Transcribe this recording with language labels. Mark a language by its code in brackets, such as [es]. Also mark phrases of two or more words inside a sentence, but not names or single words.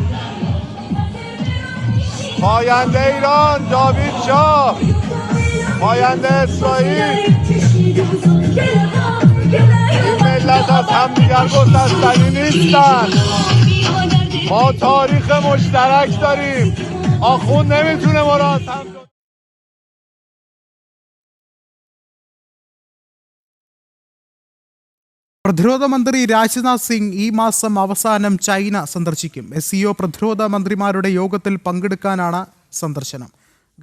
[fa] پاینده ایران، جاوید شاه پاینده اسرائیل. این ملت از همدیگر گسستنی نیستن. ما تاریخ مشترک داریم. آخوند نمیتونه ما را [ml] പ്രതിരോധ മന്ത്രി രാജ്നാഥ് സിംഗ് ഈ മാസം അവസാനം ചൈന സന്ദർശിക്കും. SCO പ്രതിരോധ മന്ത്രിമാരുടെ യോഗത്തിൽ പങ്കെടുക്കാനാണ് സന്ദർശനം.